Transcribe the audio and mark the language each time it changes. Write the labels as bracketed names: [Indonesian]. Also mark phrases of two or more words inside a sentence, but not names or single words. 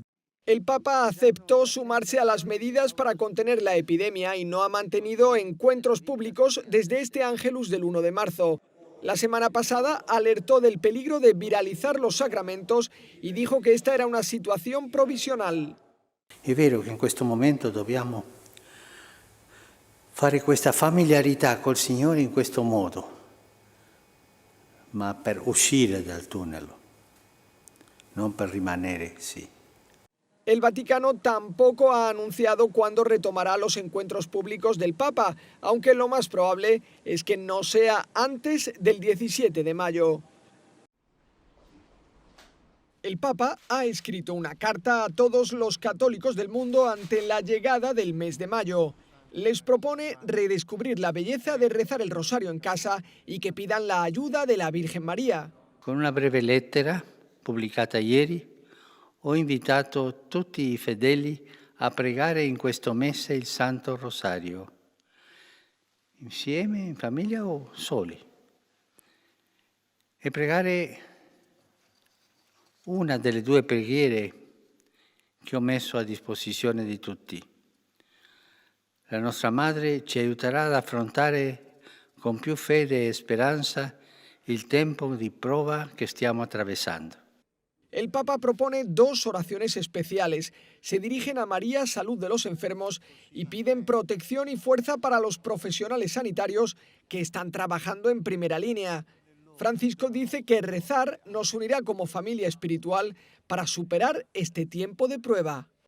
[Spanish] El Papa aceptó sumarse a las medidas para contener la epidemia y no ha mantenido encuentros públicos desde este Ángelus del 1 de marzo. La semana pasada alertó del peligro de viralizar los sacramentos y dijo que esta era una situación provisional. [Italian] È vero che in questo momento dobbiamo fare questa familiarità col Signore in questo modo, ma per uscire dal tunnel, non per rimanere, sì. [Spanish] El Vaticano tampoco ha anunciado cuándo retomará los encuentros públicos del Papa, aunque lo más probable es que no sea antes del 17 de mayo. El Papa ha escrito una carta a todos los católicos del mundo ante la llegada del mes de mayo. Les propone redescubrir la belleza de rezar el rosario en casa y que pidan la ayuda de la Virgen María. [Italian] Con una breve lettera pubblicata ieri, ho invitato tutti i fedeli a pregare in questo mese il Santo Rosario. insieme, in famiglia o soli. E pregare una delle due preghiere che ho messo a disposizione di tutti. La nostra Madre ci aiuterà ad affrontare con più fede e speranza il tempo di prova que stiamo atravesando. [Spanish] El Papa propone 2 oraciones especiales. Se dirigen a María, salud de los enfermos, y piden protección y fuerza para los profesionales sanitarios que están trabajando en primera línea. Francisco dice que rezar nos unirá como familia espiritual para superar este tiempo de prueba.